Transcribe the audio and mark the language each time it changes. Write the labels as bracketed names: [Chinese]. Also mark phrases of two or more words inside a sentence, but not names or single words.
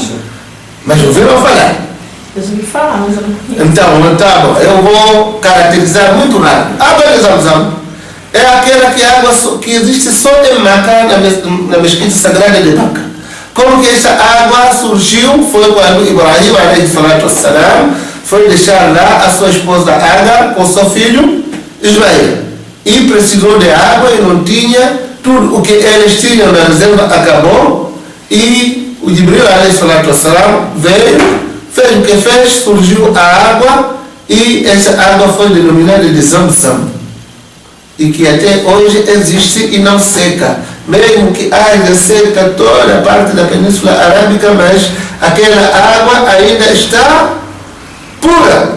[Portuguese] Mas ouviram falar? Deus me fala. Então, tá bom, eu vou caracterizar muito rápido. A água de Zamzam é aquela que existe só em Meca, na mesquita sagrada de Meca. Como que essa água surgiu? Foi quando [Arabic] Ibrahim, عليه الصلاة والسلام, [Portuguese] foi deixar lá a sua esposa Agar com seu filho Ismael. E precisou de água e não tinha, tudo o que eles tinham na reserva acabou. E o [Arabic] Jibril, عليه الصلاة والسلام, [Portuguese] veio, fez o que fez, surgiu a água e essa água foi denominada de Zamzam. E que até hoje existe e não seca. Mesmo que haja seca toda a parte da Península Arábica, mas aquela água ainda está pura.